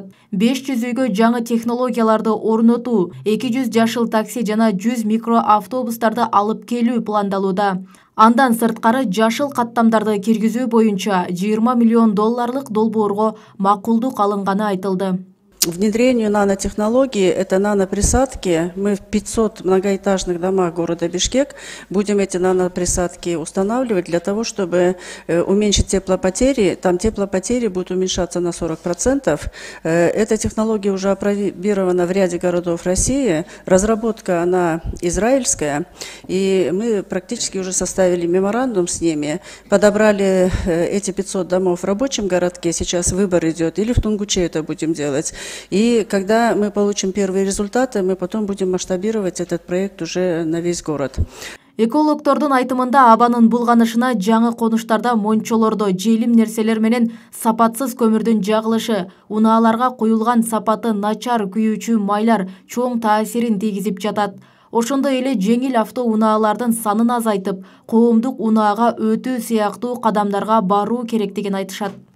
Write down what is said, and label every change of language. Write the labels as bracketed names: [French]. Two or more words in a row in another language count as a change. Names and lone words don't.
[Kyrgyz] 500 үйгө жаңы технологияларды орнотуу, 200 жашыл такси жана 100 микроавтобустарды алып келүү пландалууда. Андан сырткары жашыл каттамдарды киргизүү боюнча 20 миллион долларлык долбоорго макулдук алынганы айтылды. [Russian] Внедрению нанотехнологии, это наноприсадки. Мы в 500 многоэтажных домах города Бишкек будем эти наноприсадки устанавливать для того, чтобы уменьшить теплопотери. Там теплопотери будут уменьшаться на 40%. Эта технология уже опробирована в ряде городов России. Разработка, она израильская. И мы практически уже составили меморандум с ними. Подобрали эти 500 домов в рабочем городке. Сейчас выбор идет. Или в Тунгуче это будем делать. И когда мы получим первые результаты, мы потом будем масштабировать этот проект уже на весь город. [Kyrgyz] Экологтордун айтымында абанын булганышына жаңы конуштарда мончолордо желим нерселер менен сапатсыз көмүрдүн жагылышы, унааларга куюлган сапаты начар күйүүчү майлар чоң таасирин тийгизип жатат. Ошондой эле жеңил авто унаалардын санын азайтып, коомдук унаага өтүү сыяктуу кадамдарга баруу керектигин айтышат.